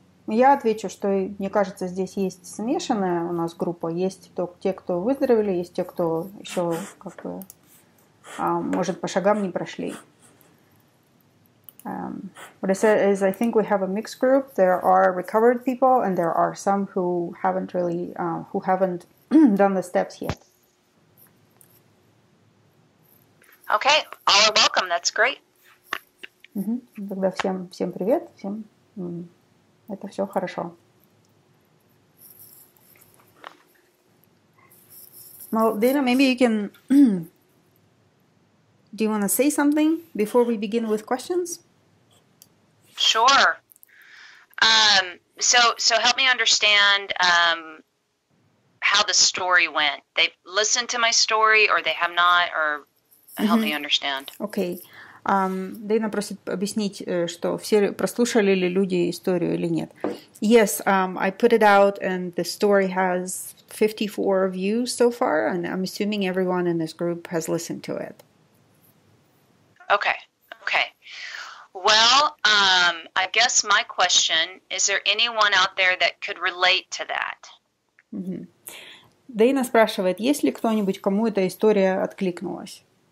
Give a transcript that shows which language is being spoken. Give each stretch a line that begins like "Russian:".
Russian: Я отвечу, что, мне кажется, здесь есть смешанная у нас группа. Есть те, кто выздоровели, есть те, кто еще может, по шагам не прошли.
English: What I said is I think we have a mixed group. There are recovered people and there are some who haven't done the steps yet. Okay, all are welcome. That's great.
Russian: Тогда всем привет, всем это все хорошо.
English: Well, Дэйна, maybe you can... Do you want to say something before we begin with questions? Sure. So help me understand how the story went. They've listened to my story, or they have not, or help me understand. Okay.
Russian: Дэйна просит объяснить, что все прослушали ли люди историю или нет.
English: Yes, I put it out, and the story has 54 views so far, and I'm assuming everyone in this group has listened to it. Okay. Well, I guess my question, is there anyone out there that could relate to that?
Russian: Дэйна спрашивает, есть ли кто-нибудь, кому эта история откликнулась?